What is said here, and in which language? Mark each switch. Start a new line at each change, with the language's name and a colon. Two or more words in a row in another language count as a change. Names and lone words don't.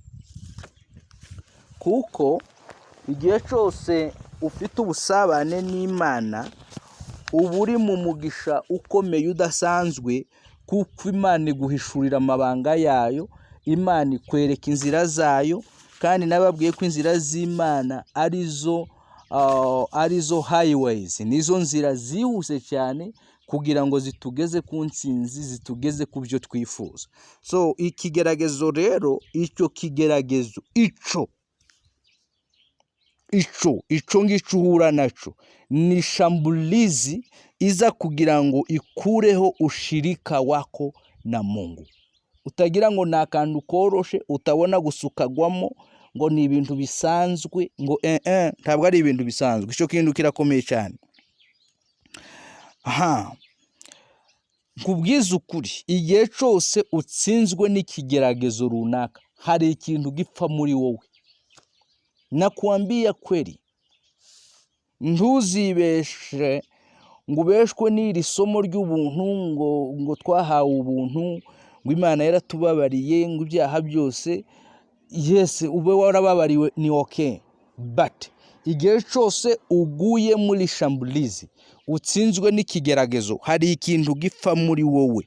Kinyarwanda: Kuko igihe cyose ufite ubusabane n'Imana uba uri mu mugisha ukomeye udasanzwe, kuko Imana iguhishurira amabanga yayo, Imana ikwereka inzira zayo, kandi nababwiye ko inzira z'Imana arizo highways, nizo nzira zihuse cyane kugira ngo zitugeze ku ntsinzi, zitugeze ku byo twifuza. So ikigeragezo rero, icyo kigeragezo icyo ngicyo uhura naco ni shambulizi iza kugira ngo ikureho
Swahili: ushirika wako na Mungu.
Kinyarwanda: Utagira ngo ni akantu koroshe utabona gusukagwamo ngo ni ibintu bisanzwe, ngo ntabwo ari ibintu bisanzwe. Icyo kintu kirakomeye cyane. Nkubwiza ukuri, igihe cyose utsinzwe n'ikigeragezo runaka hari ikintu gipfa muri wowe.
Swahili: Nakwambia kweli,
Kinyarwanda: ntuzibeshe ngo ubeshwe n'iri somo ry'ubuntu, ngo twahawe ubuntu, ngo Imana yaratubabariye, ngo ibyaha byose. Yes, ube warababariwe ni okay, but igihe cyose uguye muri shambulizi, utsinzwe n'ikigeragezo, hari ikintu gipfa muri wowe.